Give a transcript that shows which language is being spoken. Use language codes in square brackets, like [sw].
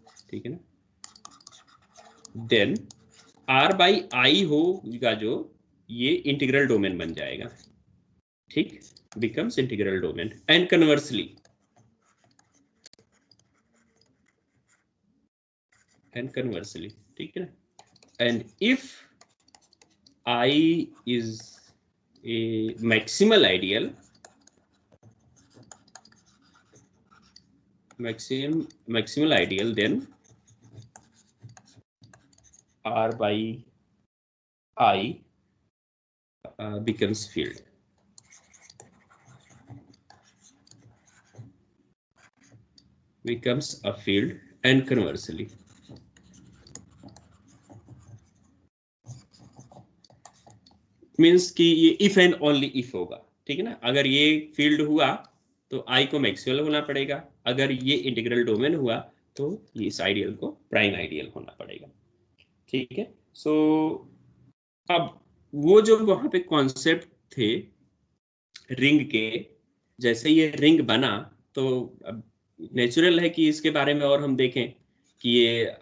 [hi] ठीक है ना, देन R बाई आई होगा जो, ये इंटीग्रल डोमेन बन जाएगा, ठीक, [en] becomes integral domain, and conversely [hi] ठीक है ना। [en] and if I is a maximal ideal, then R by I becomes field, becomes a field, and conversely [hi] means कि ये [en] if and only if [hi] होगा, ठीक है ना। अगर ये फील्ड हुआ तो आई को मैक्सिमल होना पड़ेगा, अगर ये इंटीग्रल डोमेन हुआ तो ये इस आइडियल को प्राइम आइडियल होना पड़ेगा, ठीक है। सो अब वो जो वहां पे कॉन्सेप्ट थे रिंग के, जैसे ये रिंग बना तो अब नेचुरल है कि इसके बारे में और हम देखें कि ये